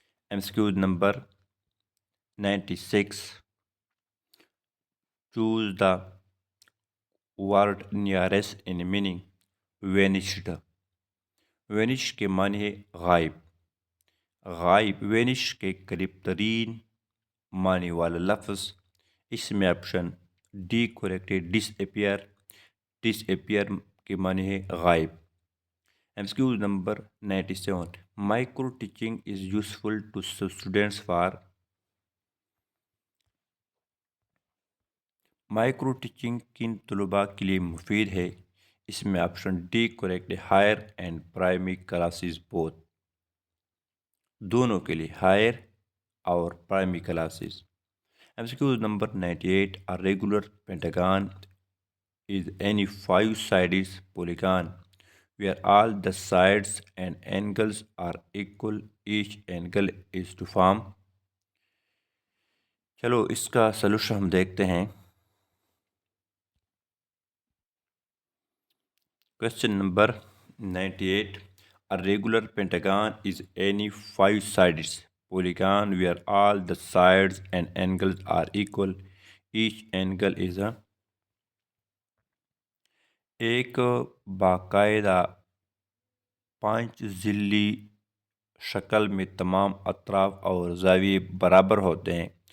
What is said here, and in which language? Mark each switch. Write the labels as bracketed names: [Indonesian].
[English] MCQs number 96, choose the word nearest in meaning. vanished. [Urdu] vanish کے معنی ہے غائب. vanish کے قریب ترین معنی والا لفظ. اس میں آپشن ڈی کریکٹ ہے disappear. disappear کے معنی ہے غائب. [English] MCQs number 97, micro teaching is useful to students for. [Urdu] Micro teaching کن طلباء کے لیے مفید ہے. اس میں آپشن ڈی کریکٹ ہے [English] Higher and primary classes both. [Urdu] دونوں کے لیے, ہائر اور primary classes. [English] MCQs number 98, a regular pentagon is any 5-sided polygon where all the sides and angles are equal. each angle is to form. [Urdu] چلو اس کا solution ہم دیکھتے ہیں. [English] Question number 98, A regular pentagon is any five-sided polygon where all the sides and angles are equal. Each angle is a [Urdu] ایک باقاعدہ پانچ ضلعی شکل میں تمام اطراف اور زاویے برابر ہوتے ہیں.